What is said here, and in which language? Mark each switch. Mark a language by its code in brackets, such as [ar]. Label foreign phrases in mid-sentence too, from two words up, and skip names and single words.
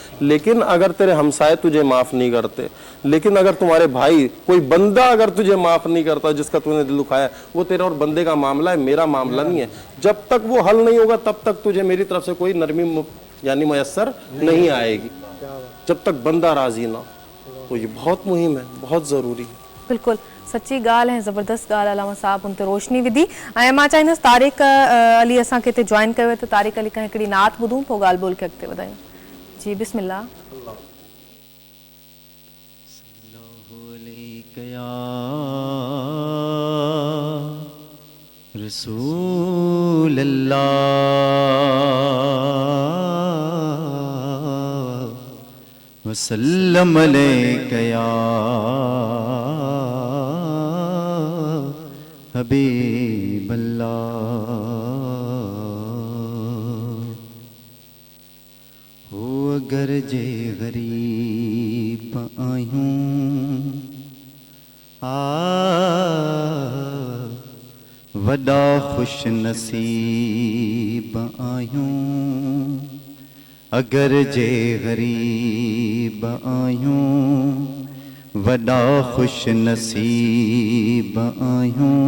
[ur] لیکن اگر تیرے ہمسائے تجھے معاف نہیں کرتے، لیکن اگر تمہارے بھائی کوئی بندہ اگر تجھے معاف نہیں کرتا جس کا تو نے دل دکھایا، وہ تیرا اور بندے کا معاملہ ہے، میرا معاملہ نہیں ہے. جب تک وہ حل نہیں ہوگا تب تک تجھے میری طرف سے کوئی نرمی یعنی میسر نہیں آئے گی، جب تک بندہ راضی نہ. تو یہ بہت مہم ہے، بہت ضروری ہے. [sd] बिल्कुल सच्ची ॻाल्हि ऐं ज़बरदस्त ॻाल्हि अलामा साहब उन ते रोशनी विधी। ऐं मां चाहींदसि तारिक अली असांखे हिते जॉइन कयो त तारिक अली खां हिकिड़ी नात ॿुधूं, पोइ ॻाल्हि ॿोल खे अॻिते वधायूं। जी बिस्मिल्लाह। [ar] رسول الله وسلم عليك يا حبيب الله. [sd] हो अगर जे गरीब आयूं वॾा खुश नसीब आयूं, अगर जे गरीब आयूं वॾा खुश नसीब आयूं।